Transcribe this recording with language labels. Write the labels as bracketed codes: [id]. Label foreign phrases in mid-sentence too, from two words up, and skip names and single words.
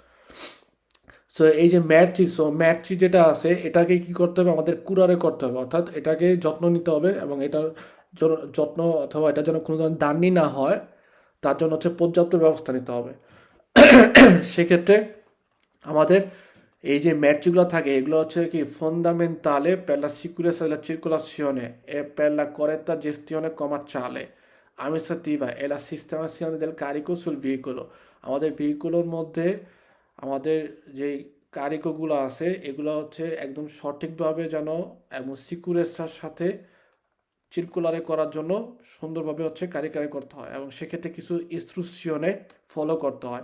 [bn] সো এই যে ম্যাটচি যেটা আছে, এটাকে কি করতে হবে, আমাদের কুরারে করতে হবে, অর্থাৎ এটাকে যত্ন নিতে হবে, এবং এটার যত্ন অথবা এটা যেন কোনো ধরনের দান্নি না হয়, তার জন্য হচ্ছে পর্যাপ্ত ব্যবস্থা নিতে হবে। সেক্ষেত্রে আমাদের এই যে ম্যাটচিগুলো থাকে, এগুলো হচ্ছে কি [it] ফন্দামেন্টালে per la sicurezza della circolazione e per la corretta gestione commerciale amministrativa e la sistemazione del carico sul veicolo। [bn] আমাদের ভেহিকুলোর মধ্যে আমাদের যেই কারিকোগুলো আছে, এগুলো হচ্ছে একদম সঠিকভাবে যেন এবং সিকিউরেসার সাথে চিরকুলারে করার জন্য সুন্দরভাবে হচ্ছে কারিকারি করতে হয়, এবং সেক্ষেত্রে কিছু ইনস্ট্রুকশনে ফলো করতে হয়।